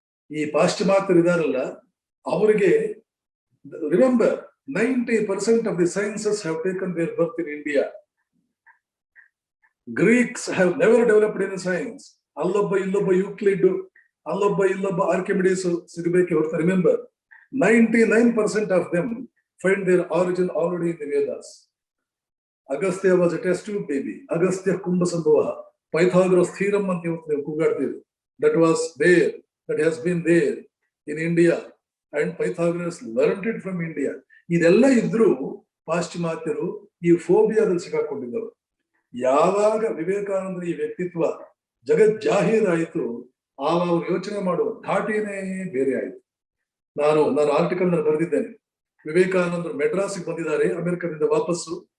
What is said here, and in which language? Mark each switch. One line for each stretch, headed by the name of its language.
Kannada: ಈ ಪಾಶ್ಚಿಮಾತ್ಯರಿದಾರಲ್ಲ, ಅವರಿಗೆ
English: Remember 90% of the sciences have taken their birth in India. Greeks have never developed any science.
Kannada: ಅಲ್ಲೊಬ್ಬ ಇಲ್ಲೊಬ್ಬ Euclid, ಅಲ್ಲೊಬ್ಬ ಇಲ್ಲೊಬ್ಬ ಆರ್ಕಿಮಿಡೀಸ್ ಸಿಗಬೇಕೆ ಹೊರತು.
English: Remember, 99% of them find their origin already in the Vedas. Agastya was a test tube baby. Agastya Kumbha Sambhava.
Kannada: Pythagoras theorem ಅಂತ ಇವತ್ತು ನೀವು ಕೂಗಾಡ್ತೀವಿ.
English: That was there, that has been there in India, and Pythagoras learned it from India.
Kannada: ಇದೆಲ್ಲ ಇದ್ರೂ ಪಾಶ್ಚಿಮಾತ್ಯರು ಈ ಫೋಬಿಯಾದಲ್ಲಿ ಸಿಕ್ಕಾಕೊಂಡಿದ್ದವರು. ಯಾವಾಗ ವಿವೇಕಾನಂದರ ಈ ವ್ಯಕ್ತಿತ್ವ ಜಗಜ್ಜಾಹೀರಾಯಿತು, ಆವಾಗ ಅವರು ಯೋಚನೆ ಮಾಡುವ ಧಾಟಿನೇ ಬೇರೆ ಆಯಿತು. ನಾನು ಆರ್ಟಿಕಲ್ ನಲ್ಲಿ ಬರೆದಿದ್ದೇನೆ, ವಿವೇಕಾನಂದರು ಮೆಡ್ರಾಸಿಗೆ ಬಂದಿದ್ದಾರೆ ಅಮೆರಿಕದಿಂದ ವಾಪಸ್ಸು.